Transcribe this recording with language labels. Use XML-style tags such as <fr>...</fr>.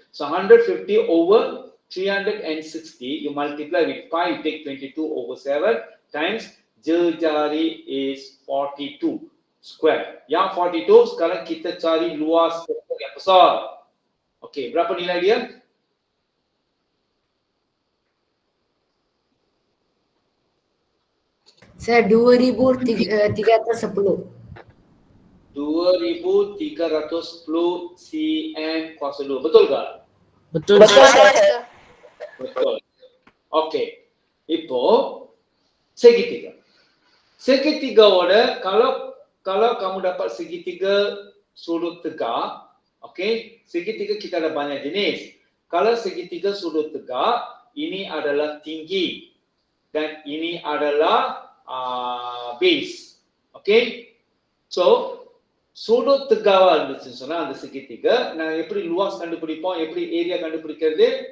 <en>So 150 over 360 you multiply with pi, you take 22 over 7 times jari is 42 square.</en> <ms>Yang 42 sekarang kita cari luas yang besar. Okay, berapa nilai dia?</ms> <en>Sir, 2,310.</en> <ms>2310 cm kuasa 2. Betul tak? Betul, Betul,</ms> <en>sir. sir.</en> <ms>Betul. Okay.</ms> <ta>இப்போ segitiga.</ta> <ms>Segitigaவோட kalau kamu dapat segitiga sudut tegak, okay? Segitiga kita ada banyak jenis. Kalau segitiga sudut tegak, ini adalah tinggi dan ini adalah base.</ms> <en>Okay?</en> <ta>So</ta> <ms>sudut tegak</ms> <ta>இருந்துச்சுன்னு சொன்னா அந்த segitiga நான் எப்படி luas கண்டுபிடிப்போம், எப்படி area கண்டுபிடிக்கிறது?</ta>